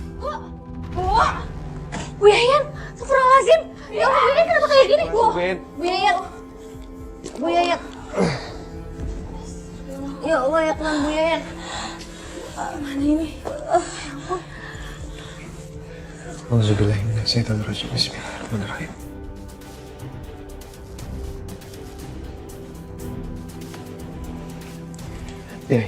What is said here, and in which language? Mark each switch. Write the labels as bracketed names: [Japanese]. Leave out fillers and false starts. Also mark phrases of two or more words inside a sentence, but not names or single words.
[Indonesian] Bu Yayan! Astagfirullahaladzim! Ya Allah, Bu Yayan kenapa kayak gini? Bu Yayan! Bu Yayan! Ya Allah, ya Tuhan, Bu Yayan! Mana ini? Auzubillahiminasyaitonirrajim. Bismillahirrahmanirrahim. Ya,